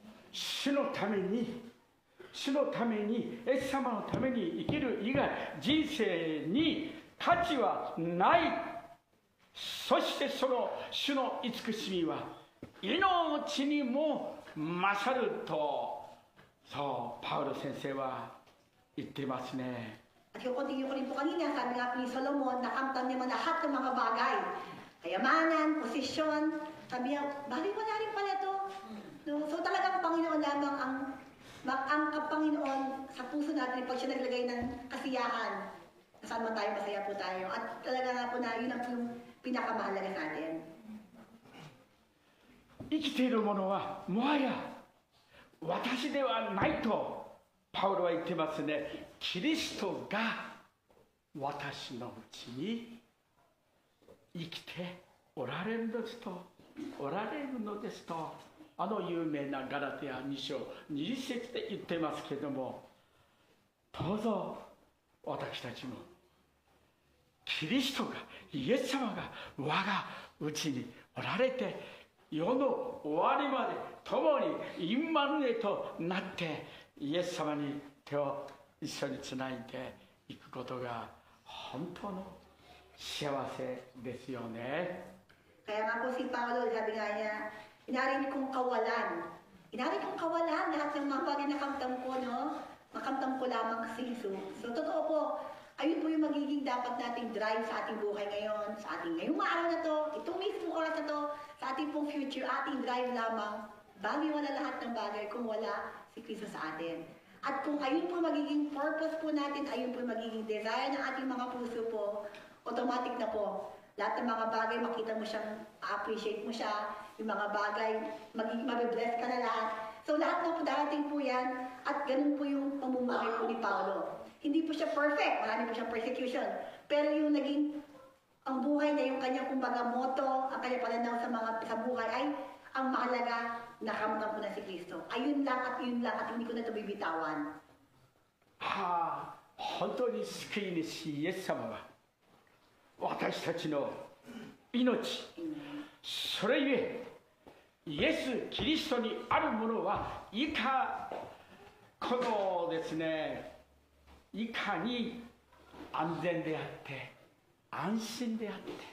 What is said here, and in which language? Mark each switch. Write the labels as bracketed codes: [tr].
[ja] 主のために、主のために、イエス様のために生きる以外、人生に価値はない。そしてその主の慈しみは命にも勝ると、そうパウロ先生は言っていますね。 [tl] At yung continue ko rin po kanina, sabi nga po ni Solomon, nakamtan niya man lahat ng mga bagay. Kayamanan, posisyon, sabi niya, bakit wala rin pala ito? No? So talagang Panginoon lamang ang Panginoon sa puso natin, pag siya naglagay ng kasiyahan, saan man tayo, masaya po tayo. At talaga nga po na yun ang pinakamahalaga sa atin. [ja] 生きているものはもはや私ではないとパウロは言ってますね。キリストが私のうちに生きておられるのですと、あの有名なガラテヤ2章20節で言ってますけども、どうぞ私たちもキリストが、イエス様が我がうちにおられて、世の終わりまで共にインマヌエとなってイエス様に手を一緒につないでいくことが本当の幸せですよね。 [tl] Kaya nga po si Paulo, sabi nga niya, inarin kong kawalan. Inarin kong kawalan lahat ng mga bagay na kamtam ko, no? Makamtam ko lamang si Jesus. So, totoo po, ayun po yung magiging dapat nating drive sa ating buhay ngayon, sa ating ngayong araw na to, itong mismong oras na to, sa ating pong future, ating drive lamang, baliwala lahat ng bagay kung wala si Kristo sa atin. At kung ayun po magiging purpose po natin, ayun po magiging desire ng ating mga puso po, automatic na po. Lahat ng mga bagay, makita mo siyang, appreciate mo siya, yung mga bagay, magiging mabibless ka na lahat. So lahat na po darating po yan, at ganun po yung pamumuhay po ni Paulo. Hindi po siya perfect, marami po siyang persecution. Pero yung naging, ang buhay niya, yung kanyang kumbaga motto, ang kanyang pananaw sa buhay ay, ang mahalaga, nakamtan ko na si Kristo. Ayun lang, at hindi ko na ito bibitawan. [ja] 本当に救い主イエス様は私たちの命、それゆえイエス・キリストにあるものはいかこのですね、いかに安全であって安心であって、